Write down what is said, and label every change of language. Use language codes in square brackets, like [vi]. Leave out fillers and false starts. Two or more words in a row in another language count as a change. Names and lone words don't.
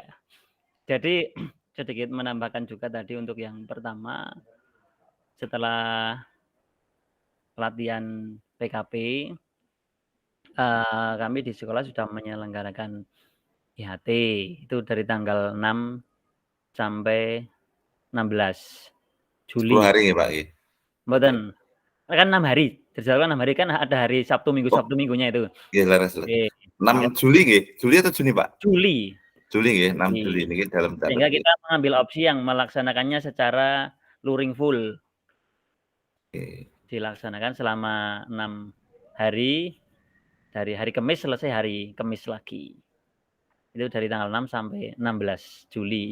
[id] Jadi sedikit menambahkan juga tadi untuk yang pertama, setelah latihan PKP, kami di sekolah sudah menyelenggarakan IHT itu dari tanggal 6 sampai 16 Juli. 10 hari ya Pak. Mboten. Kan 6 hari. Dijadwalkan 6 hari kan ada hari Sabtu Minggu, Sabtu Minggunya itu. [jv] Nggih, leres. [id] 6 Juli nggih. Juli atau Juni, Pak? Juli. Juli nggih, 6 Juli niki dalam sehingga kita mengambil opsi yang melaksanakannya secara luring full. Oke. Dilaksanakan selama 6 hari, dari hari Kamis selesai hari Kamis lagi. Itu dari tanggal 6 sampai 16 Juli.